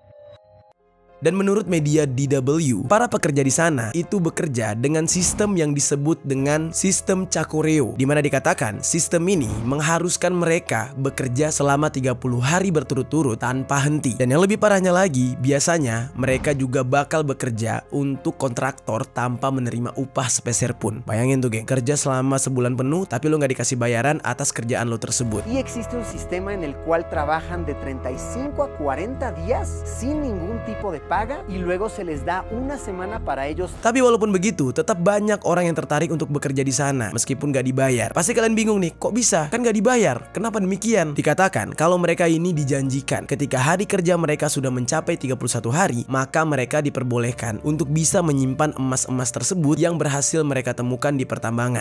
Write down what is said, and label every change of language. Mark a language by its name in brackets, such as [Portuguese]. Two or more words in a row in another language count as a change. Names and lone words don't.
[Indonesian] Dan menurut media DW, para pekerja di sana itu bekerja dengan sistem yang disebut dengan sistem Chacoreo, di mana dikatakan sistem ini mengharuskan mereka bekerja selama 30 hari berturut-turut tanpa henti. Dan yang lebih parahnya lagi, biasanya mereka juga bakal bekerja untuk kontraktor tanpa menerima upah sepeser pun. Bayangin tuh geng, kerja selama sebulan penuh tapi lo nggak dikasih bayaran atas kerjaan lo tersebut. [Spanish] Y existe un sistema en el cual trabajan de 35 a 40 días sin ningún tipo de paga y luego se les da una semana para ellos. [Indonesian] Tapi walaupun begitu, tetap banyak orang yang tertarik untuk bekerja di sana meskipun gak dibayar. Pasti kalian bingung nih, kok bisa? Kan gak dibayar. Kenapa demikian? Dikatakan kalau mereka ini dijanjikan ketika hari kerja mereka sudah mencapai 31 hari, maka mereka diperbolehkan untuk bisa menyimpan emas-emas tersebut yang berhasil mereka temukan di pertambangan.